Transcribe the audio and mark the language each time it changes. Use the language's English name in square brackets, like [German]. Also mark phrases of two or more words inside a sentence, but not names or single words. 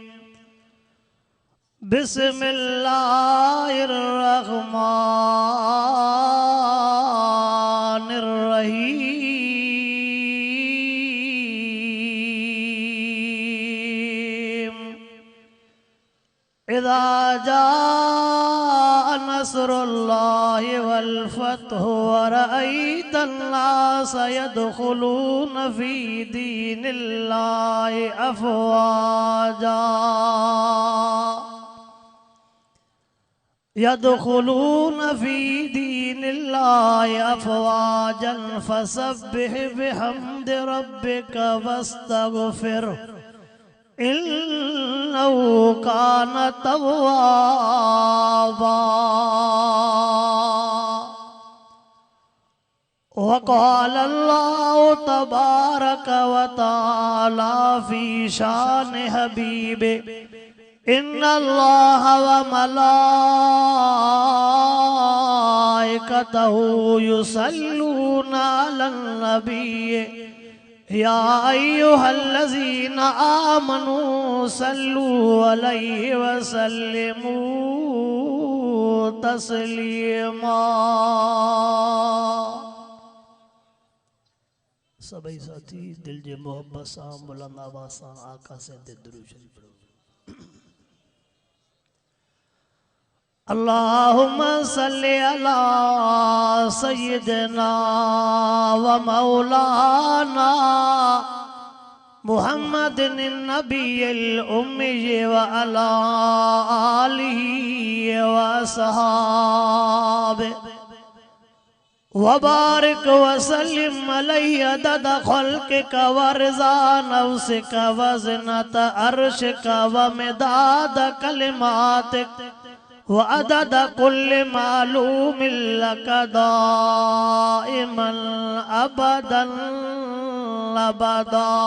[Arabic] بسم الله الرحمن الرحيم. إذا جاء نصر الله والفتح ورأيت الناس يدخلون في دين الله أفواجا يدخلون في دين الله أفواجا فسبح بحمد ربك واستغفر إنه كان توابا. وقال الله تبارك وتعالى في شأن حبيبه إن الله و ملائكته يصلون على النبي يا أيها الذين آمنوا صلوا عليه وسلموا تسليما. [Sindhi] सभी साथी दिल जे मोहब्बत सां बुलंद आवाज़ सां आका से दुरूद शरीफ पढ़ो। [Arabic] اللهم صل على سيدنا ومولانا محمد النبي الأمي وعلى آله وأصحابه وبارك وسلم عليه عدد خلقك ورضا نفسك وزنة عرشك ومداد كلماتك وعدد كل معلوم لك دائما أبدا أبدا.